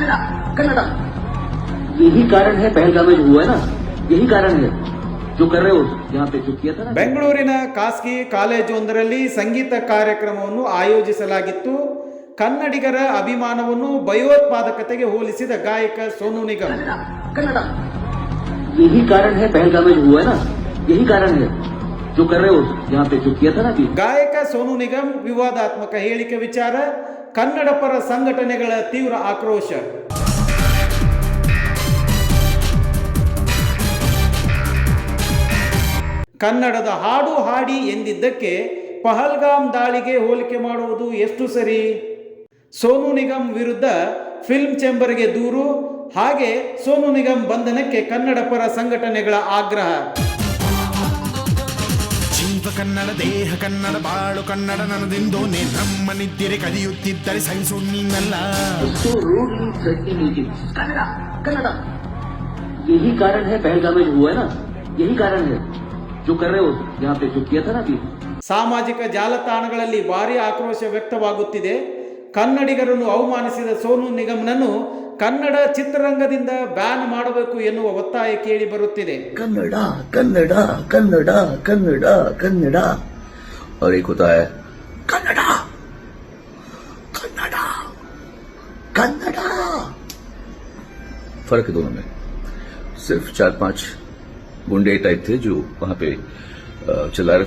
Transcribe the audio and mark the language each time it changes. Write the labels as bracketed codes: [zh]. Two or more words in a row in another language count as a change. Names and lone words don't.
[hi] कन्नड़ा कन्नड़ा यही कारण है पहलगाम में जो हुआ है ना, यही कारण है जो कर रहे हो यहाँ पे जो किया था ना. [kn] ಬೆಂಗಳೂರಿನ ಖಾಸಗಿ ಕಾಲೇಜೊಂದರಲ್ಲಿ ಸಂಗೀತ ಕಾರ್ಯಕ್ರಮವನ್ನು ಆಯೋಜಿಸಲಾಗಿತ್ತು. ಕನ್ನಡಿಗರ ಅಭಿಮಾನವನ್ನು ಭಯೋತ್ಪಾದಕತೆಗೆ ಹೋಲಿಸಿದ ಗಾಯಕ ಸೋನು ನಿಗಮ್. [hi] कन्नड़ा यही कारण है पहलगाम में जो हुआ है ना, यही कारण है जो कर रहे हो यहाँ पे जो किया था ना. [kn] ಗಾಯಕ ಸೋನು ನಿಗಮ್ ವಿವಾದಾತ್ಮಕ ಹೇಳಿಕೆ ವಿಚಾರ, ಕನ್ನಡ ಪರ ಸಂಘಟನೆಗಳ ತೀವ್ರ ಆಕ್ರೋಶ. ಕನ್ನಡದ ಹಾಡು ಹಾಡಿ ಎಂದಿದ್ದಕ್ಕೆ ಪಹಲ್ಗಾಮ್ ದಾಳಿಗೆ ಹೋಲಿಕೆ ಮಾಡುವುದು ಎಷ್ಟು ಸರಿ? ಸೋನು ನಿಗಮ್ ವಿರುದ್ಧ ಫಿಲ್ಮ್ ಚೇಂಬರ್ಗೆ ದೂರು, ಹಾಗೆ ಸೋನು ನಿಗಮ್ ಬಂಧನಕ್ಕೆ ಕನ್ನಡ ಪರ ಸಂಘಟನೆಗಳ ಆಗ್ರಹ. ಜೀವ ಕನ್ನಡ, ದೇಹ ಕನ್ನಡ, ಬಾಳು ಕನ್ನಡ ನನ್ನದಿಂದೋನೆ, ನಮ್ಮ ನಿದ್ರೆಗೆ ಕದಿಯುತ್ತಿದ್ದರೆ ಸಹಿಸು ನೀನಲ್ಲ. [hi] कन्नड़ा कन्नड़ा यही कारण है पहलगाम में जो हुआ है ना, यही कारण है जो कर रहे हो यहाँ पे जो किया था ना. [kn] ಸಾಮಾಜಿಕ ಜಾಲತಾಣಗಳಲ್ಲಿ ಭಾರಿ ಆಕ್ರೋಶ ವ್ಯಕ್ತವಾಗುತ್ತಿದೆ. ಕನ್ನಡಿಗರನ್ನು ಅವಮಾನಿಸಿದ ಸೋನು ನಿಗಮ್ನನ್ನು ಕನ್ನಡ ಚಿತ್ರರಂಗದಿಂದ ಬ್ಯಾನ್ ಮಾಡಬೇಕು ಎನ್ನುವ ಒತ್ತಾಯ ಕೇಳಿ ಬರುತ್ತಿದೆ. [hi] कन्नड़ कन्नड़ कन्नड़ कन्नड़ कन्नड़ और एक होता है कन्नड़ कन्नड़ कन्नड़. फर्क है दोनों में. सिर्फ 4-5 गुंडे टाइप थे जो वहां पे चिल्ला रहे थे.